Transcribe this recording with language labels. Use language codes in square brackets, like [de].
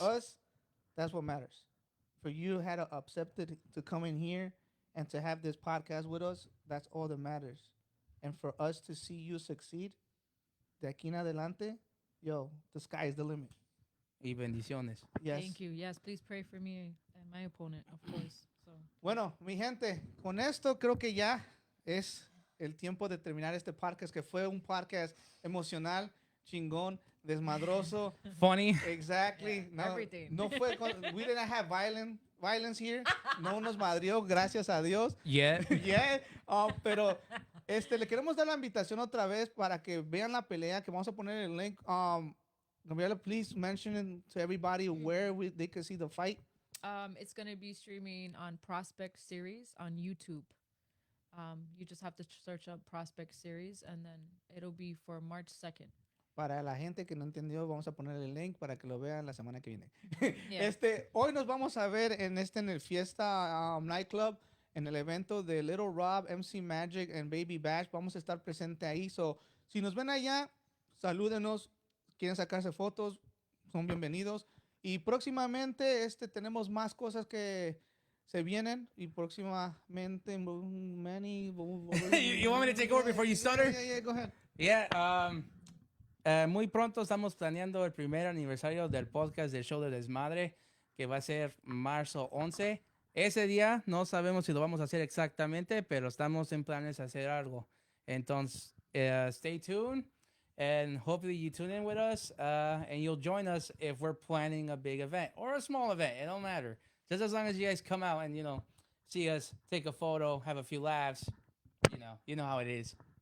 [en] To us, that's what matters. For you had to accept it to come in here and to have this podcast with us, that's all that matters. And for us to see you succeed, [es] de aquí en adelante, [en] yo, the sky is the limit. [es] Y bendiciones. [en] Yes. Thank you. Yes, please pray for me and my opponent, of course. So. [es] Bueno, mi gente, con esto creo que ya es el tiempo de terminar este podcast, que fue un podcast emocional, chingón, desmadroso. [en] Funny. Exactly. Yeah, everything. [es] No fue [en] we didn't have violence here. [es] No nos madrió, gracias a Dios. [en] Yeah. Yeah. [es] Pero le queremos dar la invitación otra vez para que vean la pelea, que vamos a poner el link. [en] Gabrielle, please mention it to everybody where they can see the fight. It's going to be streaming on Prospect Series on YouTube. You just have to search up Prospect Series, and then it'll be for March 2nd. [es] Para la gente que no entendió, vamos a poner el link para que lo vean la semana que viene. [en] Yeah. [es] Hoy nos vamos a ver en el Fiesta Nightclub, en el evento de Little Rob, MC Magic and Baby Bash. Vamos a estar presente ahí. So, si nos ven allá, salúdenos. Quieren sacarse fotos, son bienvenidos. Y próximamente tenemos más cosas que se vienen. Y próximamente, Manny. [en] You want me to take over before you stutter? Yeah, go ahead. Yeah. [es] Muy pronto estamos planeando el primer aniversario del podcast del show de Desmadre, que va a ser marzo 11. Ese día no sabemos si lo vamos a hacer exactamente, pero estamos en planes de hacer algo. [en] Entonces, stay tuned, and hopefully you tune in with us, and you'll join us if we're planning a big event or a small event. It don't matter. Just as long as you guys come out and, see us, take a photo, have a few laughs, you know how it is.